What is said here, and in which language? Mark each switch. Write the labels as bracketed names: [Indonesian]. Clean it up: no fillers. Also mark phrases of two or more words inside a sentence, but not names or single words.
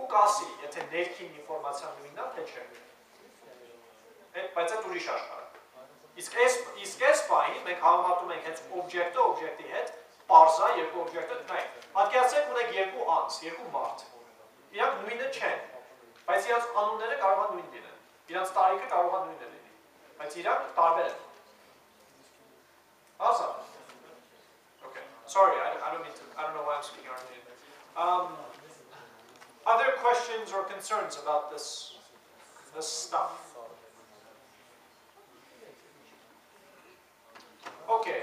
[Armenian] կասի, եթե ներքին ինֆորմացիան նույնն է, թե չէ։ Բայց այդ ուրիշ աշխարհ է։ Իսկ այս բանին մենք համեմատում ենք հենց օբյեկտը օբյեկտի հետ, պարզա երկու օբյեկտը, նայեք, պատկերացրեք ունենք երկու անձ, երկու մարդ։ Իրանք նույնը չեն, բայց իրանց անունները կարող են նույն լինեն, իրանց տարիքը կարող է նույնը լինի, բայց իրանք տարբեր են։ Awesome. [English] Okay. Sorry, I don't know why I'm speaking Armenian. Other questions or concerns about this stuff? Okay.